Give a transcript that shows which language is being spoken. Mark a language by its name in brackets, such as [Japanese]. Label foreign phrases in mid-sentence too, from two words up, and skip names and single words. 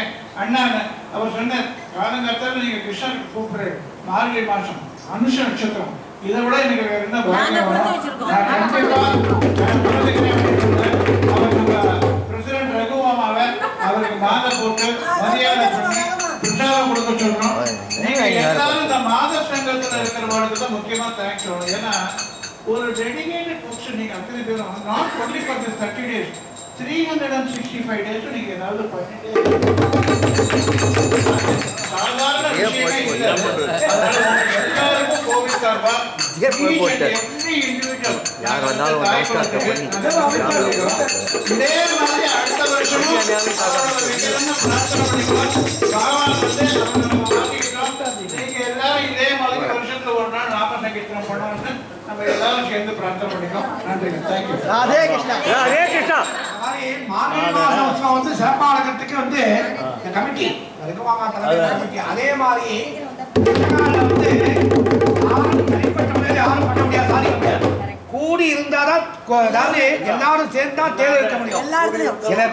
[Tamil] அண்ணா அவர் சொன்னார் காலங்காலத்தில் நீங்க கிருஷ்ணனுக்கு கூப்பிடுற மார்கழி மாசம் அனுஷ நட்சத்திரம் இதை விட எனக்கு வேற என்ன பிரசிடென்ட் ரகுமாமாவை அவருக்கு மாலை போட்டு மரியாதை பண்ணி உற்சாகம் கொடுக்க சொல்றோம். நீங்க எல்லாரும் இந்த மாத சங்கத்துல இருக்கிறவங்களுக்கு தான் முக்கியமா தேங்க்ஸ் சொல்லணும். ஏன்னா ஒரு [English] dedicated books [Tamil] நீங்க அத்தனை பேரும் [English] not only for this 30 days 365 days [Tamil] நீங்க ஏதாவது பண்ணிட்டே சாதாரண விஷயமே இல்லை. எல்லாருக்கும் கோவில் சார்பா யார் வந்தாலும் இதே மாதிரி அடுத்த வருஷமும் பகவான் வந்து நீங்க எல்லாரும் இதே மாதிரி வருஷத்துல ஒரு நாள் நாம சங்கீர்த்தனம் பண்ணணும்னு நம்ம எல்லாரும் சேர்ந்து பிரார்த்தனை பண்ணிக்கோம். நன்றி. தேங்க்யூ. राधे कृष्णा राधे कृष्णा மார்கழி மாசம் உற்சவம் வந்து சிறப்பாளர்களுக்கு வந்து இந்த கமிட்டி ரகுமாமா தலைமை கமிட்டி அதே மாதிரி வந்து யாரும் தனிப்பட்ட முறையில் யாரும் பண்ண முடியாது, சாதிக்க முடியாது. கூடி இருந்தாதான் அதாவது எல்லாரும் சேர்ந்தா தேர்தல் இருக்க முடியும்.